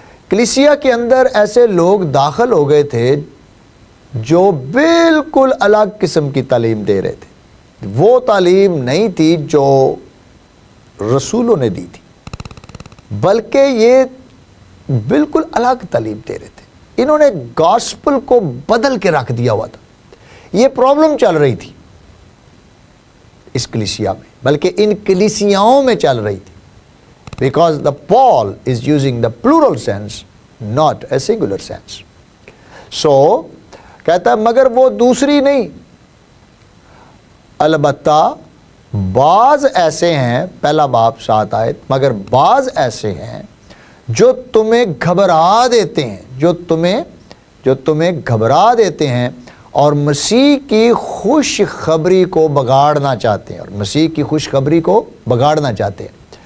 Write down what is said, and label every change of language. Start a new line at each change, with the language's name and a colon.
Urdu: کلیسیا کے اندر ایسے لوگ داخل ہو گئے تھے جو بالکل الگ قسم کی تعلیم دے رہے تھے. وہ تعلیم نہیں تھی جو رسولوں نے دی تھی بلکہ یہ بالکل الگ تعلیم دے رہے تھے. انہوں نے گاسپل کو بدل کے رکھ دیا ہوا تھا. یہ پرابلم چل رہی تھی اس کلیسیا میں، بلکہ ان کلیسیاؤں میں چل رہی تھی
English: Because the Paul is using the plural sense not a singular sense.
Urdu: سو کہتا ہے مگر وہ دوسری نہیں، البتہ بعض ایسے ہیں، پہلا باب 7 آیت، مگر بعض ایسے ہیں جو تمہیں گھبرا دیتے ہیں، جو تمہیں گھبرا دیتے ہیں اور مسیح کی خوشخبری کو بگاڑنا چاہتے ہیں، اور مسیح کی خوشخبری کو بگاڑنا چاہتے ہیں.